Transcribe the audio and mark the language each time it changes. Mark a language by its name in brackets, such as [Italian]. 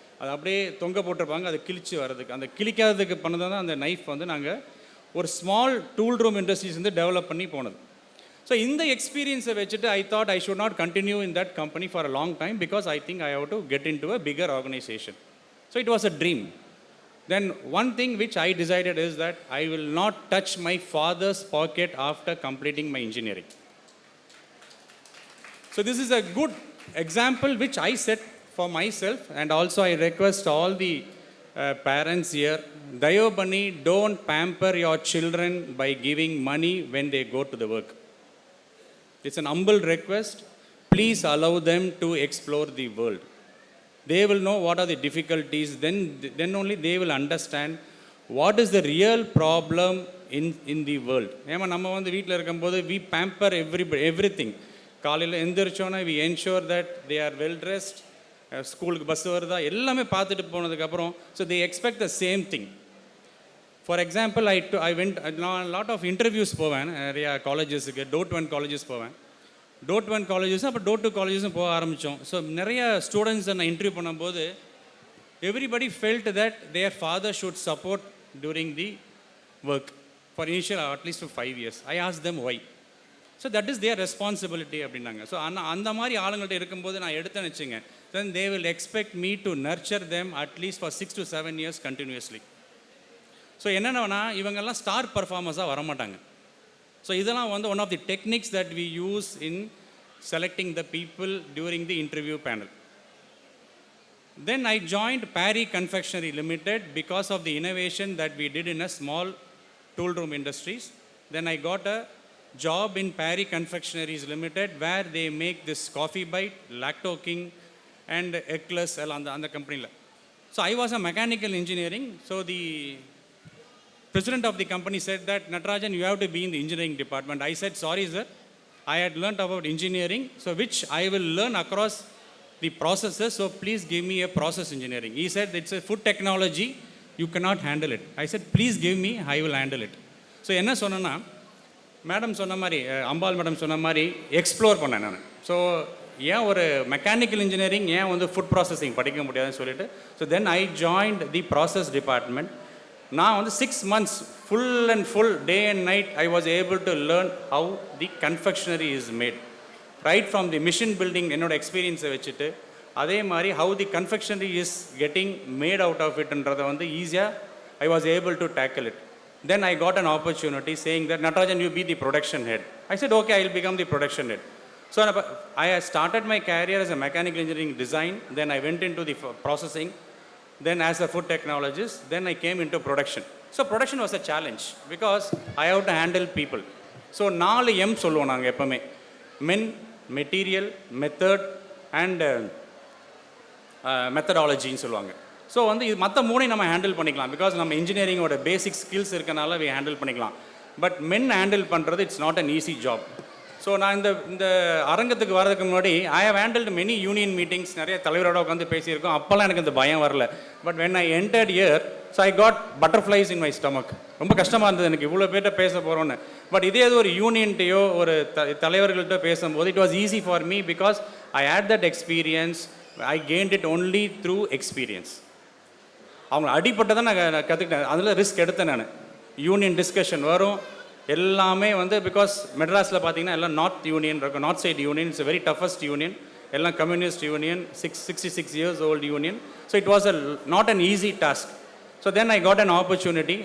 [Tamil] அது அப்படியே தொங்க போட்டிருப்பாங்க, அது கிழிச்சு வர்றதுக்கு, அந்த கிழிக்காததுக்கு பண்ணது தான் அந்த நைஃப் வந்து நாங்கள் ஒரு ஸ்மால் டூல் ரூம் இண்டஸ்ட்ரீஸ் வந்து டெவலப் பண்ணி போனது. ஸோ இந்த எக்ஸ்பீரியன்ஸை வச்சுட்டு [English] I thought I should not continue in that company for a long time, because I think I have to get in to a bigger organisation. So it was a dream. Then one thing which I decided is that I will not touch my father's pocket after completing my engineering. So this is a good example which I set for myself, and also I request all the parents here, [Tamil] dayavu panni [English] don't pamper your children by giving money when they go to the work. It's an humble request. Please allow them to explore the world. They will know what are the difficulties, then only they will understand what is the real problem in the world. [Tamil] ஏமா நம்ம வந்து வீட்டில் இருக்கும்போது [English] we pamper everything. [Tamil] காலையில் எந்திரிச்சோன்னா [English] we ensure that they are well dressed, [Tamil] ஸ்கூலுக்கு bus வருதா எல்லாமே பார்த்துட்டு போனதுக்கப்புறம், [English] so they expect the same thing. For example, I went lot of interviews [Tamil] போவேன், நிறையா காலேஜஸுக்கு, டோட் காலேஜஸ் போவேன். டோட் காலேஜஸும் அப்போ டோட் காலேஜஸும் போக ஆரம்பித்தோம். ஸோ நிறைய ஸ்டூடெண்ட்ஸை நான் இன்டர்வியூ பண்ணும்போது [English] Everybody felt that their father should support during the work for initial at least 5 years. I ask them why. So that is their responsibility [Tamil] அப்படின்னாங்க. ஸோ அந்த மாதிரி ஆளுங்கள்ட்ட இருக்கும்போது நான் எடுத்தேன்னு வச்சுங்க, [English] Then they will expect me to nurture them at least for 6 to 7 years continuously. [Tamil] So என்னென்னா இவங்கெல்லாம் star பர்ஃபார்மர்ஸாக வரமாட்டாங்க. [English] So இதெல்லாம் வந்து one of the techniques that we use in selecting the people during the interview panel. Then I joined Parry Confectionery Limited because of the innovation that we did in a small tool room industries. Then I got a job in Parry Confectioneries Limited where they make this coffee bite, Lacto King and Eclairs [Tamil] அந்த கம்பெனியில். [English] So I was a mechanical engineering. So the president of the company said that, Natarajan, you have to be in the engineering department. I said, sorry sir, I had learnt about engineering, so which I will learn across the processes, so please give me a process engineering. He said, it's a food technology, you cannot handle it. I said, please give me, I will handle it. [Tamil] So என்ன சொன்னேன்னா, madam சொன்ன மாதிரி, அம்பாள் madam சொன்ன மாதிரி explore பண்ணேன் நான். So ஏன் ஒரு மெக்கானிக்கல் இன்ஜினியரிங் ஏன் வந்து ஃபுட் ப்ராசஸிங் படிக்க முடியாதுன்னு சொல்லிட்டு, [English] So then I joined the process department. [Tamil] நான் வந்து [English] 6 months full day and night I was able to learn how the confectionery is made, right from the mission building [Tamil] என்னோட எக்ஸ்பீரியன்ஸை வச்சுட்டு, [English] அதே மாதிரி how the confectionery is getting made out of it [Tamil] என்றதை வந்து ஈஸியாக [English] I was able to tackle it. Then I got an opportunity saying that, Natarajan, you be the production head. I said, okay, I will become the production head. So I started my career as a mechanical engineering design, then I went into the processing, then as a food technologist, then I came into production. So production was a challenge because I have to handle people. [Tamil] So 4 M சொல்லுவோம் நாங்கள் எப்போவுமே, மென், material, method and மெத்தடாலஜின்னு சொல்லுவாங்க. So வந்து இது மற்ற 3 நம்ம handle பண்ணிக்கலாம் because நம்ம இன்ஜினியரிங்கோட பேசிக் ஸ்கில்ஸ் இருக்கனால we ஹேண்டில் பண்ணிக்கலாம். பட் மென் ஹேண்டில் பண்ணுறது [English] It's not an easy job. [Tamil] So நான் இந்த அரங்கத்துக்கு வரதுக்கு முன்னாடி [English] I have handled many union meetings, [Tamil] நிறைய தலைவரோட உட்காந்து பேசியிருக்கோம். அப்போல்லாம் எனக்கு இந்த பயம் வரல. [English] But when I entered here, so I got butterflies in my stomach. [Tamil] ரொம்ப கஷ்டமாக இருந்தது எனக்கு, இவ்வளோ பேர்கிட்ட பேச போகிறோன்னு. பட் இதே ஒரு யூனியன்ட்டையோ ஒரு தலைவர்கள்ட்ட பேசும்போது [English] It was easy for me because I had that experience I gained it only through experience. [Tamil] அவங்க அடிப்பட்டதை நான் கற்றுக்கிட்டேன். அதில் ரிஸ்க் எடுத்தேன் நான். யூனியன் டிஸ்கஷன் வரும் எல்லாமே வந்து, பிகாஸ் மெட்ராஸில் பார்த்தீங்கன்னா எல்லாம் நார்த் யூனியன் இருக்கும், north side union. [English] It's very toughest union, எல்லாம் communist union, 66 years old union. So it was not an easy task. So then I got an opportunity.